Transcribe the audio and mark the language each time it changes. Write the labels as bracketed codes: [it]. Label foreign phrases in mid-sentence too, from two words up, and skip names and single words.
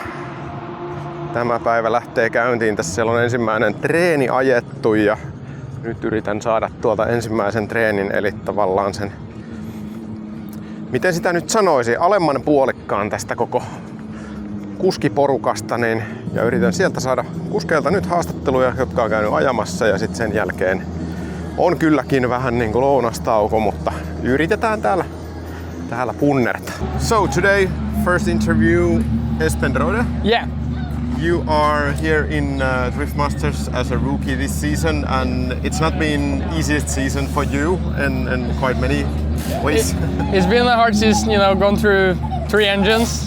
[fi] Tämä päivä lähtee käyntiin. Tässä siellä on ensimmäinen treeni ajettu ja nyt yritän saada tuolta ensimmäisen treenin, eli tavallaan sen, miten sitä nyt sanoisi, alemman puolikkaan tästä koko kuskiporukasta, niin, ja yritän sieltä saada kuskeilta nyt haastatteluja, jotka on käynyt ajamassa, ja sitten sen jälkeen on kylläkin vähän niin kuin lounastauko, mutta yritetään täällä punnerta. [en] So today, first interview, Espen Rohde. Yeah. You are here in Drift Masters as a rookie this season, and it's not been easiest season for you in quite many ways. It's been a hard season, going through 3 engines.